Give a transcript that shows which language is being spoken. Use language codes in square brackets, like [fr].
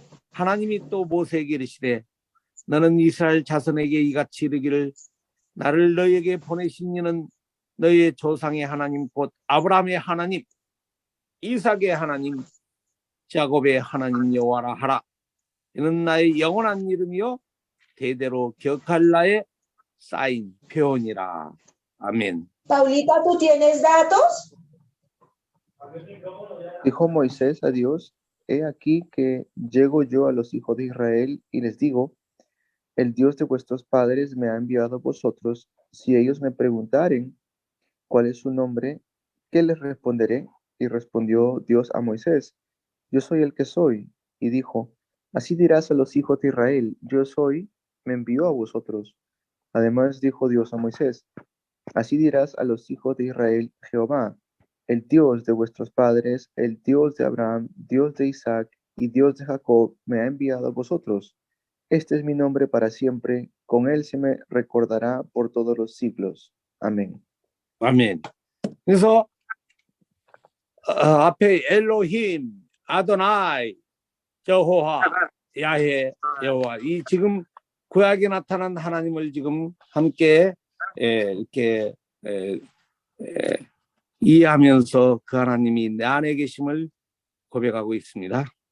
[ko] 하나님이 또 모세에게 이르시되 너는 이스라엘 자손에게 이같이 이르기를 나를 너희에게 보내신 이는 너희의 조상의 하나님 곧 아브라함의 하나님 이삭의 하나님 야곱의 하나님 여호와라 하라. 이는 나의 영원한 이름이요 대대로 기억할 나의 쌓인 표현이라. 아멘. [es] Paulita, ¿tú tienes datos? Dijo Moisés a Dios, he aquí que llego yo a los hijos de Israel y les digo, el Dios de vuestros padres me ha enviado a vosotros. Si ellos me preguntaren cuál es su nombre, ¿qué les responderé? Y respondió Dios a Moisés, yo soy el que soy. Y dijo, así dirás a los hijos de Israel, yo soy, me envió a vosotros. Además dijo Dios a Moisés, así dirás a los hijos de Israel, Jehová, el Dios de vuestros padres, el Dios de Abraham, Dios de Isaac y Dios de Jacob, me ha enviado a vosotros. Este es mi nombre para siempre, con él se me recordará por todos los siglos. [ko] 아멘. 아멘. 그래서 앞에 엘로힘, 아도나이, 여호와, 야훼, 여호와 이 지금 구약에 나타난 하나님을 지금 함께 이렇게 이해하면서 그 하나님이 내 안에 계심을 고백하고 있습니다.